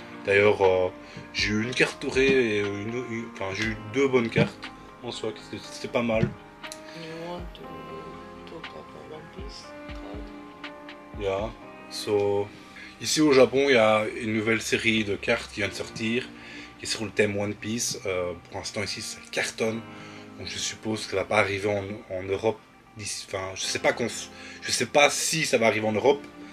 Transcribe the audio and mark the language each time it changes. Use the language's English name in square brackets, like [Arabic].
[French] D'ailleurs, j'ai eu une carte dorée et j'ai eu 2 bonnes cartes en soi, c'était pas mal. [English] You want to talk about One Piece card? Yeah. [French] So, ici au Japon, il y a une nouvelle série de cartes qui vient de sortir, qui est sur le thème One Piece. Pour l'instant ici, ça cartonne. Donc je suppose que ça va pas arriver en Europe. Je sais pas si ça va arriver en Europe.